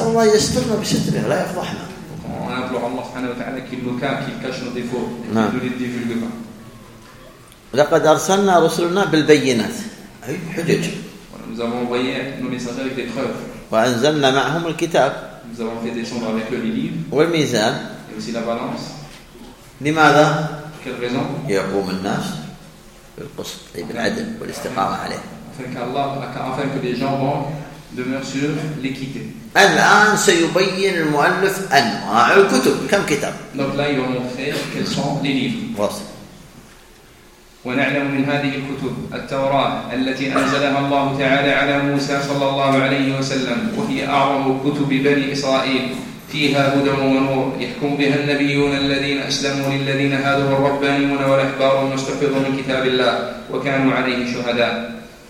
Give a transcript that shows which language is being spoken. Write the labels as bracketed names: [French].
[French] on implore Allah subhanahu wa ta'ala qu'il nous cache, qu'il cache nos défauts et qu'il nous les divulgue pas. [Arabic] لقد أرسلنا رسلنا بالبينات. [French] Nous avons envoyé nos messagers avec des preuves. [Arabic] وأنزلنا معهم الكتاب. [French] Nous avons fait descendre avec eux les livres. [Arabic] والميزان. [French] Et aussi la balance. [Arabic] لماذا؟ [French] Quelle raison؟ [Arabic] يقوم الناس بالقسط بالعدل والاستقامة عليه. [French] Afin que les gens vont demeurer sur l'équité. [Arabic] الآن سيبين المؤلف أنواع الكتب. كم كتاب؟ [French] Donc là, il va montrer quels sont les livres. [Arabic] واصل. ونعلم من هذه الكتب التوراة التي أنزلها الله تعالى على موسى صلى الله عليه وسلم وهي أعظم كتب بني إسرائيل فيها هدى ونور يحكم بها النبيون الذين أسلموا للذين هادوا الربانيون والأحبار المستحفظون من كتاب الله وكانوا عليه شهداء